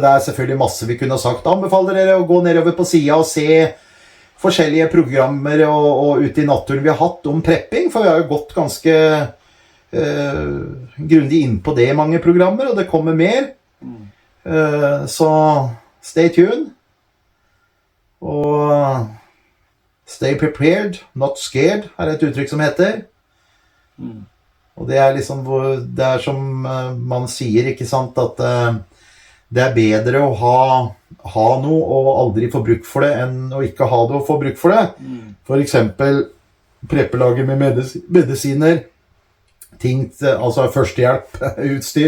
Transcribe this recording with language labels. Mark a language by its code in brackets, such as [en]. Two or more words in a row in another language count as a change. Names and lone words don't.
[no] Det selvfølgelig masse vi kunne ha sagt. Anbefaler dere å gå nedover på siden og se forskjellige programmer og ute i naturen vi har hatt om prepping, for vi har jo gått ganske grundig inn på det i mange programmer, og det kommer mer. [en] Så stay tuned. Og stay prepared, not scared, [no] et uttrykk som heter. Og det liksom, det som man sier, ikke sant, at det bedre å ha noe og aldri få bruk for det, enn å ikke ha det og få bruk for det. For eksempel preppelager med medisiner, ting, altså førstehjelp, utstyr.